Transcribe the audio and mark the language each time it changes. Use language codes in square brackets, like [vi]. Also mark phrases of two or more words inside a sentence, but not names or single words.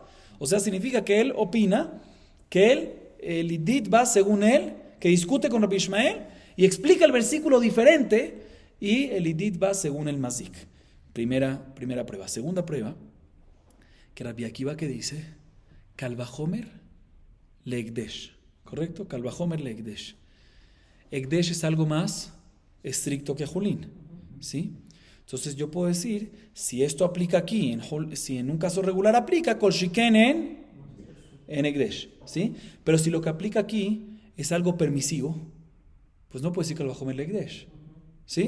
[es] O sea, significa que él opina que el idit va según él, que discute con Rabbi Ishmael y explica el versículo diferente, y el idit va según el Mazdik. Primera prueba. Segunda prueba, que Rabbi Akiva que dice, [he] קל וחומר להקדש, ¿correcto? קל וחומר להקדש. [es] Ekdesh es algo más estricto que Julín, ¿sí? Entonces yo puedo decir, si esto aplica aquí, si en un caso regular aplica, [he] כל שכן בהקדש, ¿sí? [es] Pero si lo que aplica aquí es algo permisivo, pues no puedo decir [he] קל וחומר להקדש, [es] ¿sí?